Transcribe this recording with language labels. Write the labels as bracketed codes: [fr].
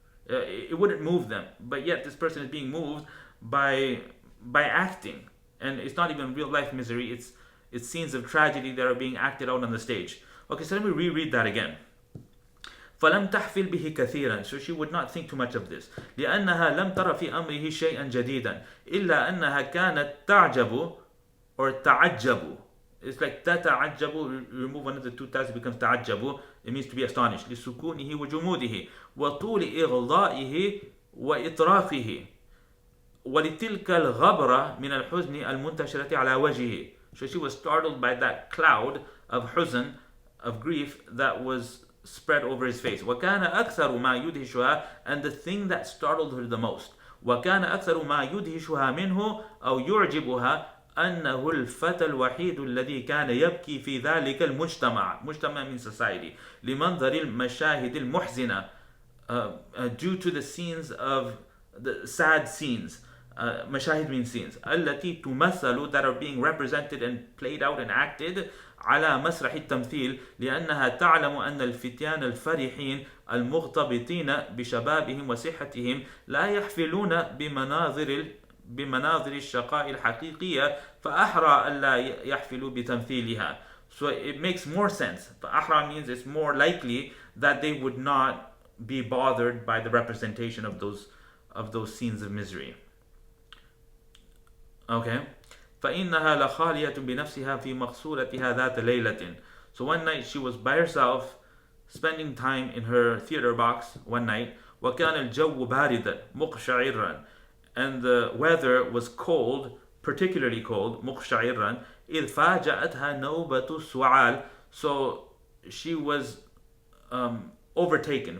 [en] It wouldn't move them, but yet this person is being moved by acting, and it's not even real life misery, it's scenes of tragedy that are being acted out on the stage. Okay, so let me reread that again. [ar] فلم تحفل به كثيرا, [en] so she would not think too much of this. [ar] لأنها لم تر في أمره شيئا جديدا إلا أنها كانت تعجب or تعجب. [en] It's like تتعجب, remove one of the two ta's, it becomes تعجب. It means to be astonished. [ar] لسكونه وجموده وطول إغضائه وإطرافه ولتلك الغبرة من الحزن المنتشرة على وجهه. [en] So she was startled by that cloud of حزن, of grief that was spread over his face. [ar] وكان أكثر ما يدهشها, [en] and the thing that startled her the most, [ar] وكان أكثر ما يدهشها منه أو يعجبها أنه الفتى الوحيد الذي كان يبكي في ذلك المجتمع. [en] مجتمع means society. [ar] لمنظر المشاهد المحزنة, [en] due to the scenes of the sad scenes. مشاهد means scenes. [ar] التي تمثل, [en] that are being represented and played out and acted [ar] على مسرح التمثيل. لأنها تعلم أن الفتيان الفرحين المغتبطين بشبابهم وصحتهم لا يحفلون بمناظر الشقاء الحقيقية, فأحرى ألا يحفلوا بتمثيلها. [en] So it makes more sense. فأحرى means it's more likely that they would not be bothered by the representation of those scenes of misery. Okay. [ar] فإنها لخالية بنفسها في مقصورتها ذات ليلة. [en] So one night she was by herself, spending time in her theater box one night. [ar] وكان الجو باردا مقشعرا, [en] and the weather was cold, particularly cold, مقشعرا. [ar] إذ فاجأتها نوبة السعال. [en] So she was overtaken.